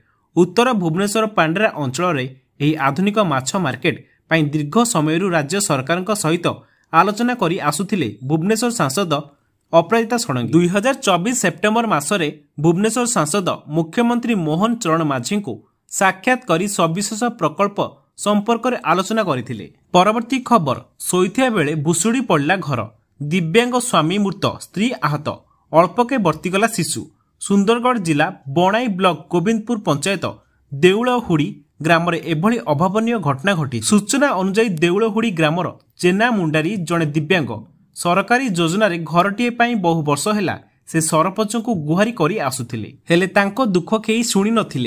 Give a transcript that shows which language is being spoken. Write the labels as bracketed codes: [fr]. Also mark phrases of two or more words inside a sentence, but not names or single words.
[or] ଉତ୍ତର ଭୁବନେଶ୍ୱର ପାଣ୍ଡରା ଅଞ୍ଚଳ ରେ ଏହି ଆଧୁନିକ ମାଛ ମାର୍କେଟ ପାଇଁ ଦୀର୍ଘ ସମୟରୁ ରାଜ୍ୟ ସରକାରଙ୍କ ସହିତ ଆଲୋଚନା କରି ଆସୁଥିଲେ ଭୁବନେଶ୍ୱର ସାଂସଦ ଅପରାଜିତା ଷଡଙ୍ଗୀ। 2024 ସେପ୍ଟେମ୍ବର ମାସରେ ଭୁବନେଶ୍ୱର ସାଂସଦ ମୁଖ୍ୟମନ୍ତ୍ରୀ ମୋହନ ଚରଣ ମାଝୀ କୁ ସାକ୍ଷାତ କରି ସବିଶେଷ ପ୍ରକଳ୍ପ ସମ୍ପର୍କ ରେ ଆଲୋଚନା କରିଥିଲେ। ପରବର୍ତ୍ତୀ ଖବର, ଶୋଇଥିବା ବେଳେ ଭୁଷୁଡ଼ି ପଡ଼ିଲା ଘର। ଦିବ୍ୟାଙ୍ଗ ସ୍ୱାମୀ ମୃତ, ସ୍ତ୍ରୀ ଆହତ, ଅଳ୍ପକେ ବର୍ତ୍ତିଗଲା ଶିଶୁ। ସୁନ୍ଦରଗଡ଼ ଜିଲ୍ଲା ବଣାଇ ବ୍ଲକ ଗୋବିନ୍ଦପୁର ପଞ୍ଚାୟତ ଦେଉଳହୁଡ଼ି ଗ୍ରାମ ରେ ଏଭଳି ଅଭାବନୀୟ ଘଟଣା ଘଟି। ସୂଚନା ଅନୁସାର ଦେଉଳହୁଡ଼ି ଗ୍ରାମର ଚେନା ମୁଣ୍ଡାରୀ ଯଡ଼େ ଦିବ୍ୟାଙ୍ଗ ସରକାରୀ ଯୋଜନା ରେ ଘରଟିଏ ବହୁ ବର୍ଷ ହେ ସେ ସରପଞ୍ଚ କୁ ଗୁହାରି କରି ଆସୁଥିଲେ ହେଲେ ତାଙ୍କୁ ଦୁଃଖ କେହି ଶୁଣି ନଥିଲେ।